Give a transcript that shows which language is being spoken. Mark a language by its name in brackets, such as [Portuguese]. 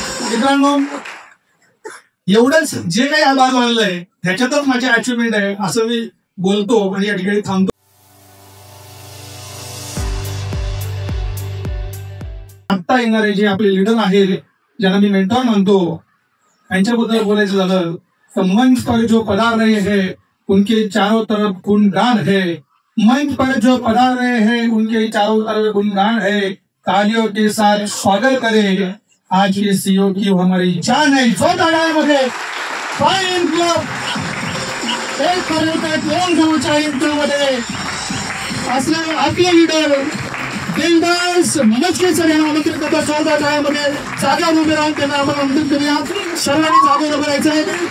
[Marathi] मित्रांनो, एवढंच जे काही आभार मानलंय त्याच्यातच माझी अचिव्हमेंट आहे असं मी बोलतो आणि या ठिकाणी थांबतो. आता येणारे जे आपले लीडर आहेत, ज्यांना मी मेंटॉर म्हणतो, यांच्याबद्दल बोलायचं झालं तर [Hindi] मंच पर जो पधार रहे हैं उनके चारों तरफ गुणगान है. मंच पर जो पधार रहे हैं उनके चारों तरफ गुणगान है. तालियों के साथ स्वागत करें आज के सीईओ की हमारी जान है. [Marathi] मध्ये फाइन क्लब 1 करोड 2 मध्ये असले आपले लीडर बिंदास मस्के सर यांना आमंत्रित करतो. जोरदार टाळ्यांमध्ये जागेवर उभे राहून त्यांना आपण आमंत्रित करूया. सर्वांनी जागेवर उभे राहायचं आहे.